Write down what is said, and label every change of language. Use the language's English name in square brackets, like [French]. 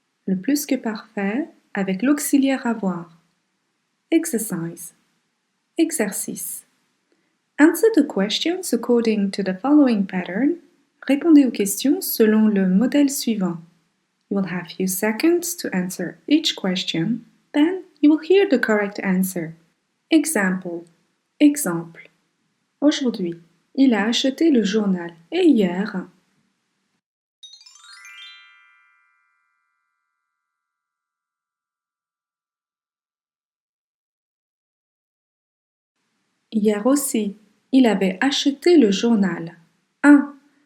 [French] Le plus que parfait avec l'auxiliaire avoir. [English] Exercise. Exercice. Answer the questions according to the following pattern. [French] Répondez aux questions selon le modèle suivant. [English] You will have few seconds to answer each question, then you will hear the correct answer. Example. Exemple. [French] Aujourd'hui, il a acheté le journal et hier, hier aussi, il avait acheté le journal. 1.